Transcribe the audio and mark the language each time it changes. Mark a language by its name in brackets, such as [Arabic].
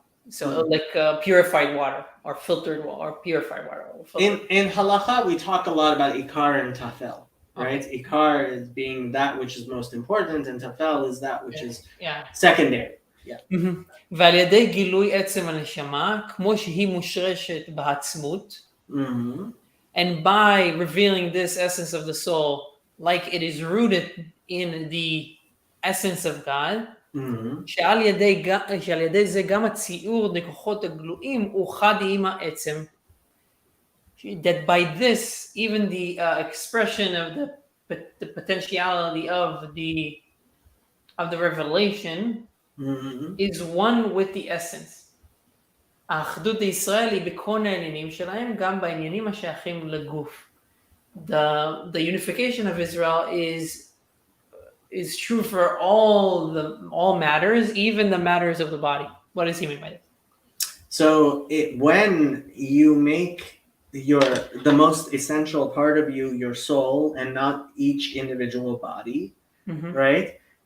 [English] So like purified water or filtered water or purified water. In halacha, we talk a lot about ikar and tafel. Right, ikar is being that which is most important, and tafel is that which is secondary. Yeah. [Hebrew] ועל ידי גילוי עצם הנשמה, כמו שהיא מושרשת בעצמות, [English] and by revealing this essence of the soul, like it is rooted in the essence of God, [Hebrew] שעל ידי זה גם הציור לכוחות הגלויים הוא חד עם העצם. [English] That by this, even the expression of the potentiality of the revelation is one with the essence. [Hebrew] האחדות הישראל היא בכל העניינים שלהם, גם בעניינים השייכים לגוף. [English] The unification of Israel is true for all matters, even the matters of the body. What does he mean by that? So when you make the most essential part of you, your soul, and not each individual body, right?